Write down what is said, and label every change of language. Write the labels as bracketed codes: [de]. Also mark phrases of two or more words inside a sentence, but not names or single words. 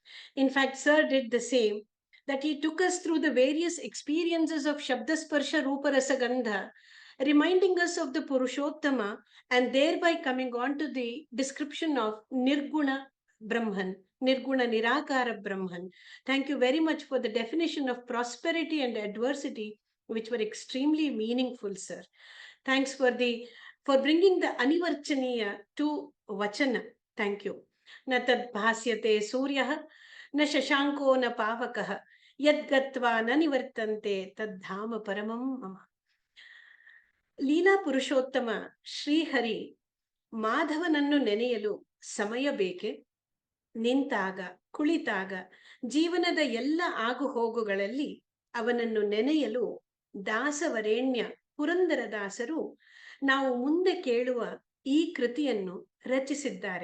[en] In fact, Sir did the same, that he took us through the various experiences of [sa] शब्दस्पर्श रूप रस गन्ध, [en] reminding us of the Purushottama and thereby coming on to the description of [sa] निर्गुण ब्रह्मन्, निर्गुण निराकार ब्रह्मन्. [en] Thank you very much for the definition of prosperity and adversity, which were extremely meaningful, sir. Thanks for bringing the Anivarchaniya to Vachana. Thank you. [sa] न तद् भास्यते सूर्यः न शशाङ्को न पावकः यद्गत्वा न निवर्तन्ते तद्धाम परमं मम. [kn] ಲೀಲಾ ಪುರುಷೋತ್ತಮ ಶ್ರೀಹರಿ ಮಾಧವನನ್ನು ನೆನೆಯಲು ಸಮಯ ಬೇಕೆ? ನಿಂತಾಗ, ಕುಳಿತಾಗ, ಜೀವನದ ಎಲ್ಲ ಆಗುಹೋಗುಗಳಲ್ಲಿ ಅವನನ್ನು ನೆನೆಯಲು ದಾಸವರೇಣ್ಯ ಪುರಂದರದಾಸರು ನಾವು ಮುಂದೆ ಕೇಳುವ ಈ ಕೃತಿಯನ್ನು ರಚಿಸಿದ್ದಾರೆ.